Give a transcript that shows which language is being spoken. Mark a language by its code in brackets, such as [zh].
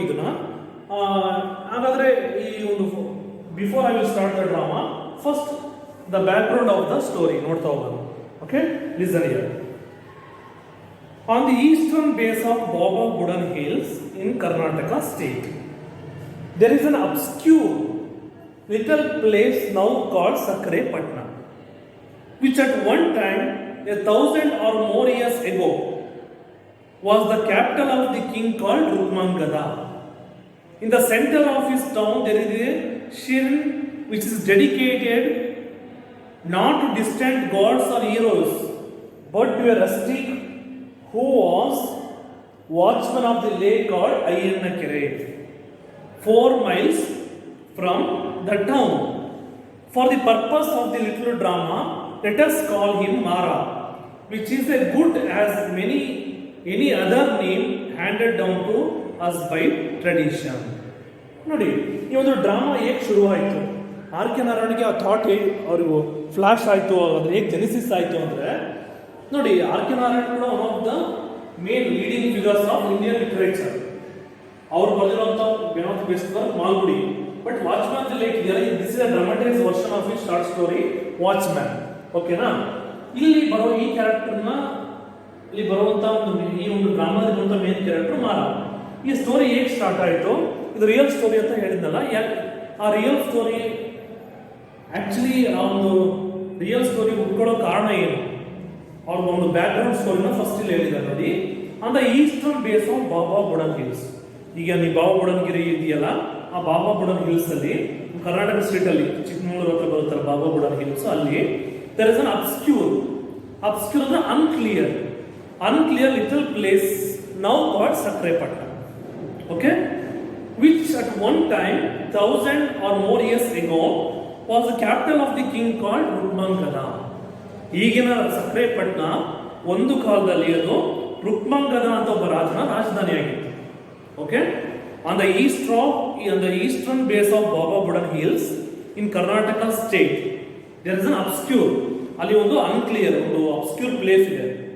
[kn] ಇದನ್ನ ಹಾಗಾದ್ರೆ ಈ ಒಂದು [en] before I will start the drama, first the background of the story [kn] ನೋಡ್ತಾ ಹೋಗೋಣ. [en] Okay, listen here. On the eastern base of Baba Budan Hills in Karnataka state, there is an obscure little place now called Sakrepatna, which at one time, 1,000 or more years ago, was the capital of the king called Rukmangada. In the center of his town, there is a shrine which is dedicated not to distant gods or heroes, but to a rustic who was watchman of the lake called Ayyannakere, 4 miles from the town. For the purpose of the little drama, let us call him Mara, which is as good as any other name handed down to us by tradition. [kn] ನೋಡಿ, ಈ ಒಂದು drama ಹೇಗೆ ಶುರುವಾಯಿತು, RK. ನಾರಾಯಣ್ಗೆ ಆ thought ಅವ್ರಿಗೂ flash ಆಯಿತು, ಅದ್ರ ಹೇಗೆ ಜೆನಿಸಿಸ್ ಆಯಿತು ಅಂದರೆ ನೋಡಿ, ಆರ್.ಕೆ. [en] ನಾರಾಯಣ್ ಕೂಡ one of the main leading figures of Indian literature. [kn] ಅವ್ರು ಬರೆದಿರುವಂಥ [en] One of the best work Malgudi. But watchman the lake [kn] ಇದೆಯಲ್ಲ, [en] This is a dramatize version of his short story watchman. [kn] ಓಕೆನಾ, ಇಲ್ಲಿ ಬರೋ ಈ ಕ್ಯಾರೆಕ್ಟರ್ನ, ಇಲ್ಲಿ ಬರುವಂಥ ಈ ಒಂದು ಡ್ರಾಮಾದಿರುವಂಥ ಮೇನ್ ಕ್ಯಾರೆಕ್ಟರ್ ಮಾರಾ. ಈ ಸ್ಟೋರಿ ಹೇಗೆ ಸ್ಟಾರ್ಟ್ ಆಯಿತು, ಇದು ರಿಯಲ್ ಸ್ಟೋರಿ ಅಂತ ಹೇಳಿದ್ನಲ್ಲ. ಆ ರಿಯಲ್ ಸ್ಟೋರಿ ಆಕ್ಚುಲಿ ಆ ಒಂದು ರಿಯಲ್ ಸ್ಟೋರಿ ಹುಡ್ಕೊಳ್ಳೋ ಕಾರಣ ಏನು, ಅವ್ರ ಒಂದು ಬ್ಯಾಕ್ ಗ್ರೌಂಡ್ ಸ್ಟೋರಿನ ಫಸ್ಟ್ ಇಲ್ಲಿ ಹೇಳಿದ್ದಾರೆ ನೋಡಿ. [en] On the eastern base of Baba Budan hills. [kn] ಈಗ ನೀವು ಬಾಬಾ ಬುಡನ್ಗಿರಿ ಇದೆಯಲ್ಲ, ಆ ಬಾಬಾ ಬುಡನ್ ಹಿಲ್ಸ್ ಅಲ್ಲಿ ಕರ್ನಾಟಕ ಸ್ಟೇಟ್ ಅಲ್ಲಿ ಚಿಕ್ಕಮಗಳೂರು ಹತ್ರ ಬರುತ್ತಲ್ಲ ಬಾಬಾ ಬುಡನ್ ಹಿಲ್ಸ್, ಅಲ್ಲಿ [en] there is an obscure [kn] ಅಂದ್ರೆ [en] unclear little place now called Sakrepatna. Okay, which at one time 1000 or more years ago was the capital of the king called Rukmangada. [kn] ಈಗಿನ ಸಕ್ರೆಪಟ್ನ ಒಂದು ಕಾಲದಲ್ಲಿ ಅದು ರುಕ್ಮಂಗದ ಅಂತ ಒಬ್ಬ ರಾಜನ ರಾಜಧಾನಿಯಾಗಿತ್ತು. [en] okay, on the eastern base of Baba Budan hills in Karnataka state there is an obscure, [kn] ಅಲ್ಲಿ ಒಂದು [en] Unclear ಒಂದು obscure place ಇದೆ.